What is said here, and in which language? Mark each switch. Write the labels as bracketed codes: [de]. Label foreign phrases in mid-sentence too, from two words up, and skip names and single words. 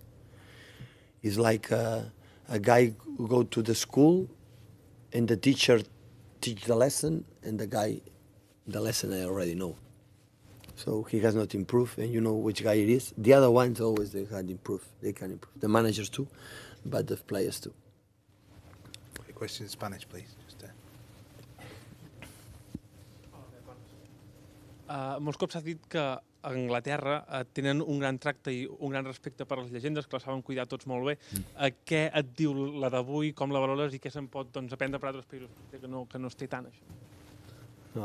[en] It's like a guy who go to the school, and the teacher teach the lesson, and the lesson I already know. So he has not improved, and you know which guy it is. The other ones always they can improve. They can improve. The managers too, but the players too. A question in Spanish, please. [ca] Molts cops s'ha dit que a Anglaterra tenen un gran tracte i un gran respecte per les llegendes, que les saben cuidar tots molt bé. Què et diu la d'avui, com la valores i què se'n pot aprendre per altres països que no es té tant, això?